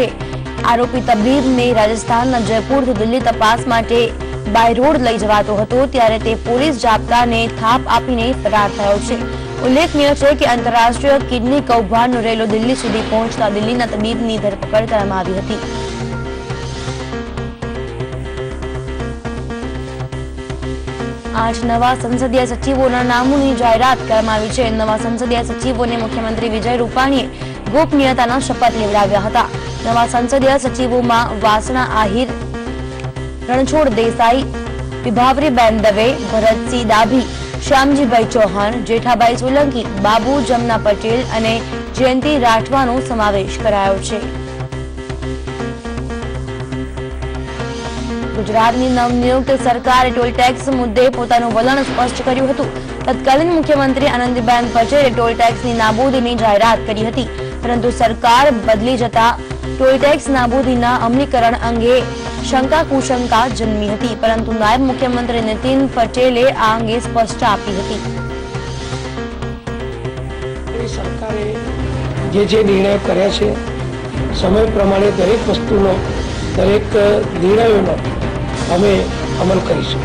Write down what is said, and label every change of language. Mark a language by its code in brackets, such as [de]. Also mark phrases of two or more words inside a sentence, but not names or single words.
[gu] આરોપી તબીબને રાજસ્થાનના જયપુરથી દિલ્હી તપાસ માટે [en] by road [gu] લઈ જવાતો હતો, ત્યારે તે પોલીસ જાપ્તાને થાપ આપીને ફરાર થયો છે। ઉલ્લેખનીય છે કે આંતરરાષ્ટ્રીય કિડની કૌભાંડનો રેલો દિલ્હી સુધી પહોંચતા દિલ્હીના તબીબની ધરપકડ કરવામાં આવી હતી। આજ નવા સંસદીય સચિવોના નામોની જાહેરાત કરવામાં આવી છે। નવા સંસદીય સચિવોને મુખ્યમંત્રી વિજય રૂપાણીએ ગોપનીયતાના શપથ લેવડાવ્યા હતા। નવા સંસદીય સચિવોમાં વાસણા આહિર, રણછોડ દેસાઈ, વિભાવરીબેન દવે, ભરતસિંહ ડાભી, શ્યામજીભાઈ ચૌહાણ, જેઠાભાઈ સોલંકી, બાબુ જમના પટેલ અને જયંતી રાઠવાનો સમાવેશ કરાયો છે। ગુજરાતની નવનિયુક્ત સરકારે [en] toll tax [gu] મુદ્દે પોતાનું વલણ સ્પષ્ટ કર્યું હતું। તત્કાલીન મુખ્યમંત્રી આનંદીબેન પટેલે [en] toll taxની [gu] નાબૂદીની જાહેરાત કરી હતી, પરંતુ સરકાર બદલી જતા [en] toll tax [gu] નાબૂદીના અમલીકરણ અંગે શંકા કુશંકા જન્મી હતી, પરંતુ નાયબ મુખ્યમંત્રી નીતિન પટેલે આ અંગે સ્પષ્ટતા આપી હતી. સરકારે જે નિર્ણયો કર્યા છે સમય પ્રમાણે દરેક વસ્તુનો દરેક નિર્ણયોનો અમે અમલ કરીશું.